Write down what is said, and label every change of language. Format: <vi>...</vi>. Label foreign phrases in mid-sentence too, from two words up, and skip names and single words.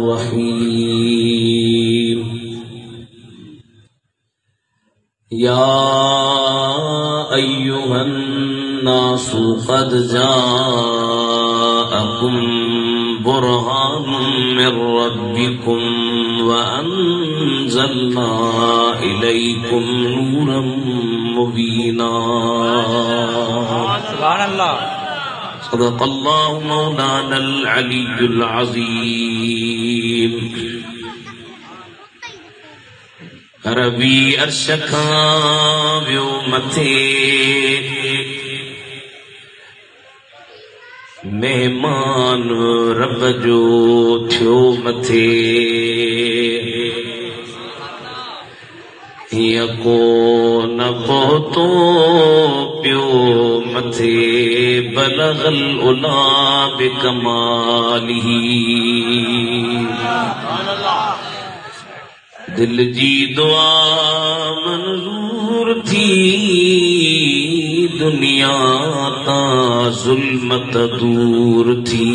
<ar>الرحيم يا أيها الناس قد جاءكم برهان من ربكم وأنزلنا إليكم نورا مبينا سبحان اللہ صدق الله مولانا العلي العظيم ربي أرشكا بيومتي</ar> <sd>مہمان رب جو تھیو متھے یکو نبوتو پیو متھے</sd> <ar>بلغ العلا بکمالہ</ar> <sd>دل جی دعا منظور تھی دنیا تا ظلمت دور تھی</sd>